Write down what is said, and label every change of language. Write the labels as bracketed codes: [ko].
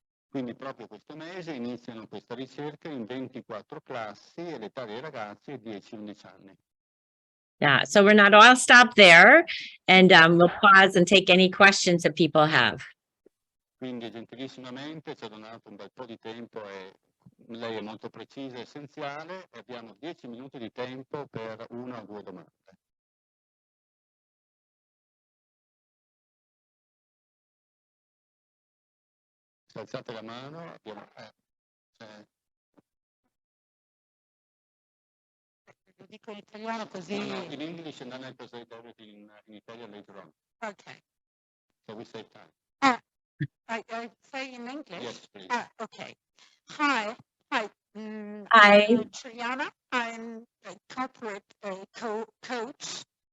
[it] Quindi proprio questo mese iniziano questa ricerca in 24 classi e l'età dei ragazzi è 10-11 anni. [en] Yeah, so we're not all stop there, and we'll pause and take any questions that people have. [it] Quindi gentilissimamente ci ha donato un bel po' di tempo e lei è molto precisa e essenziale e abbiamo 10 minuti di tempo per una o due domande. Se alzate la mano abbiamo... Lo dico in italiano così... [en] No, in English and then I translate everything in Italian later on. Okay. So we save time. I say in English? Yes, please. Okay. Hi. Hi. I'm Juliana. I'm a corporate coach.